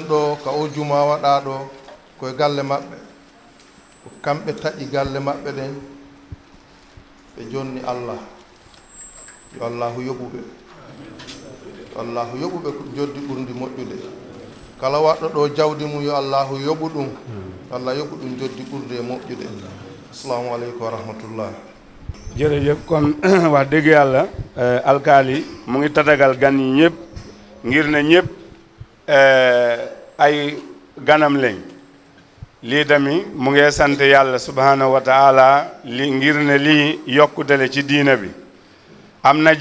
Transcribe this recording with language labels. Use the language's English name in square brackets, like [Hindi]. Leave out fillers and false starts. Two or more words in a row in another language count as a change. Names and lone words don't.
[Fula] ɗo ka o juma waɗa ɗo koye galle maɓɓe ko kamɓe taƴi galle maɓɓe ɗen ɓe jonni Allah yo Allahu yoɓuɓe Allahu yoɓuɓe ko joddi ɓurdi moƴƴude kala waɗɗo ɗo jawdi mum yo Allahu yoɓu ɗum Allah yoɓu ɗum joddi ɓurde e moƴƴude [Arabic] السلام عليكم ورحمة الله [Wolof] jërëjëf kon wax dëgg yàlla alkaali mu ngi tatagal gan yi ñëpp ngir ne ñëpp ay ganam lañ lii tamit mu ngi sant yàlla [Arabic] سبحانه وتعالى [Wolof] li ngir ne lii yokkutele ci diina bi am na